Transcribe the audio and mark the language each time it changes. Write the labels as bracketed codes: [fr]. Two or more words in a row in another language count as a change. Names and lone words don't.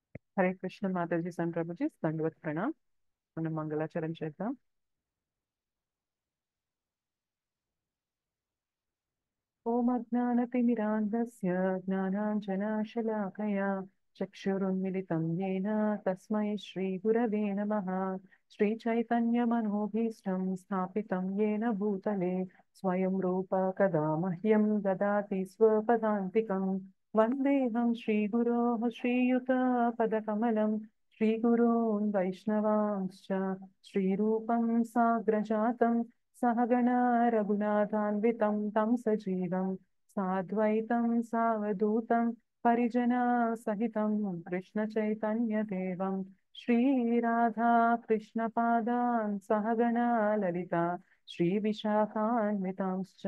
[te] హరే కృష్ణ మాతాజీ సం ప్రభుజీ దండవత్ ప్రణామ్. మనం మంగళాచరణ చేద్దాం. [sa] ఓం అజ్ఞానతిమిరాంధస్య జ్ఞానాంజనాశలాకయా చక్షురున్మిలితం येन తస్మై శ్రీగురవే నమః. శ్రీచైతన్యమనోభీష్టం స్థాపితం येन భూతలే స్వయం రూప కదా మహ్యం దదాతి స్వపదాంతికం. వందేహం శ్రీగురోః శ్రీయుతపదకమలం శ్రీగురూన్ వైష్ణవాంశ్చ శ్రీరూపం సాగ్రజాతం सहगणा रघुनाथान्वितं तं सजीवं साद्वैतं सावधूतं परिजनसहितं कृष्णचैतन्यदेवं श्रीराधा कृष्णपादान् सहगणा ललिता श्रीविशाखान्वितांश्च।